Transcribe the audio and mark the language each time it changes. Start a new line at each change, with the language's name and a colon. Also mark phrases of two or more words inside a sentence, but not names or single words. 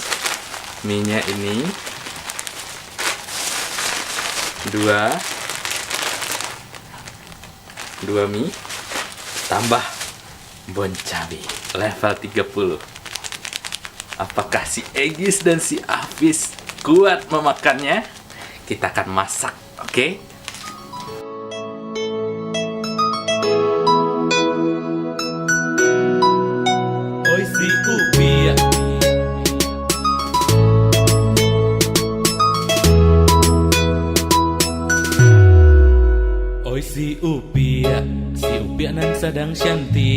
Indonesian: Mie-nya ini dua mie tambah bon cabe level 30. Apakah si Egis dan si Afis kuat memakannya? Kita akan masak, oke? Oi si Upia. Oi si Upia nan sedang cantik.